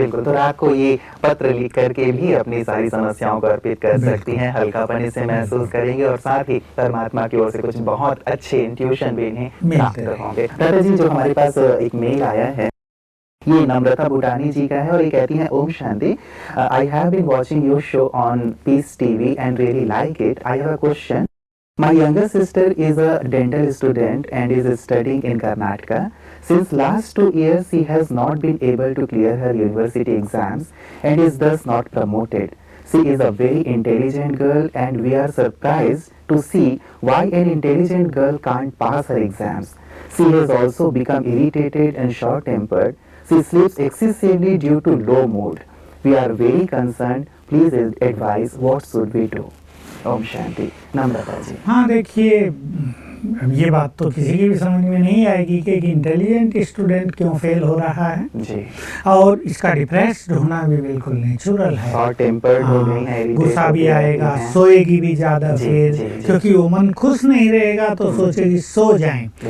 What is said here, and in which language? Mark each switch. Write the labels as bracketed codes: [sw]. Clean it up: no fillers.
[hi] बिल्कुल, तो रात को ये पत्र लिख करके भी अपनी सारी समस्याओं को अर्पित कर सकती हैं, हल्कापन से महसूस करेंगे और साथ ही परमात्मा की ओर से कुछ बहुत अच्छे इंट्यूशन भी इन्हें प्राप्त होंगे। दादा जी, जो हमारे पास एक मेल आया है, ये नम्रता बुटानी जी का है और ये कहती हैं, Om Shanti, [en] I have been watching your show on Peace TV and really like it. I have a question. My younger sister is a dental student and is studying in Karnataka. Since last 2 years, she has not been able to clear her university exams and is thus not promoted. She is a very intelligent girl and we are surprised to see why an intelligent girl can't pass her exams. She has also become irritated and short-tempered. She sleeps excessively due to low mood. We are very concerned. Please advise what should we do? [hi] Om Shanti. नम्रता जी। हाँ, देखिए, ये बात तो किसी की भी समझ में नहीं आएगी कि एक इंटेलिजेंट स्टूडेंट क्यों फेल हो रहा है जी, और इसका डिप्रेस्ड होना भी बिल्कुल नेचुरल है, और टेम्पर्ड हो गई है, गुस्सा भी आएगा, सोएगी भी ज्यादा फिर, क्योंकि वो मन खुश नहीं रहेगा तो सोचेगी सो जाएं।